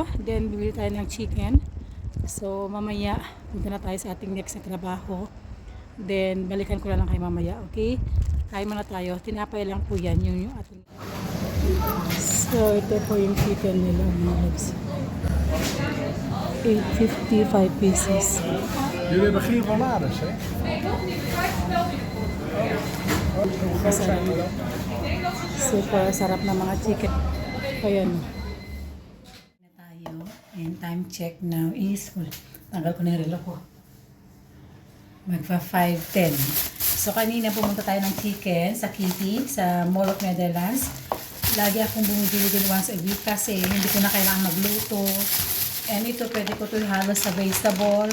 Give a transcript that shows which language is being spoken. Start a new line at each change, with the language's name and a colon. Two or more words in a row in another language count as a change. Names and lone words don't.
Filipino: Then, bibili tayo ng chicken. So, mamaya, punta na tayo sa ating next na trabaho. Then, balikan ko na lang kayo mamaya. Okay? Kain muna tayo. Tinapay lang po yan. Yung ating... So, ito po yung chicken nila. Mga loves. 8.55 pesos.
Dutch: Jullie hebben geen ballades, hè?
Filipino: Super sarap na mga chicken. Ayan. Na tayo.
English: And time check now is...
Filipino: Tanggal ko na yung relo ko. Magpa 5:10. So, kanina pumunta tayo ng chicken sa Kitty, sa Mall of Netherlands. Lagi akong bumibili din
English: once a week
Filipino: kasi hindi ko na kailangan magluto. And ito, pwede ko ito ihalo sa vegetable.